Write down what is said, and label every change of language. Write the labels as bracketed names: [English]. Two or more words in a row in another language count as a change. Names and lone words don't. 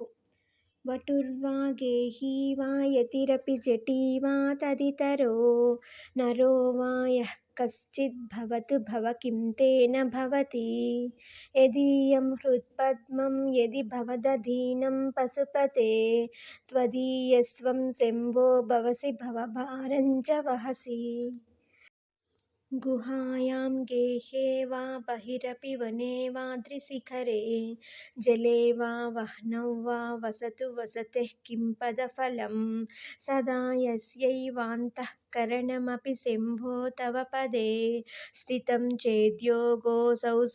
[Sanskrit] వటుర్వా గేహీ వా యతిరపి జటీ వా తదితరో నరో వా యః కశ్చిద్ భవతు భవ కిం తేన భవతి యదీయం హృత్పద్మం యది భవదధీనం పశుపతే త్వదీయస్వం శంభో భవసి భవభారం చ వహసి. गुहायां गेहे वा बहिरपि वने वाद्रिशिखरे जले वा वह्नौ वा वसतु वसतेः किं पदफलं सदा यस्यैवान्तःकरणमपि शम्भो तव पदे स्थितं चेद्योगोऽसौ स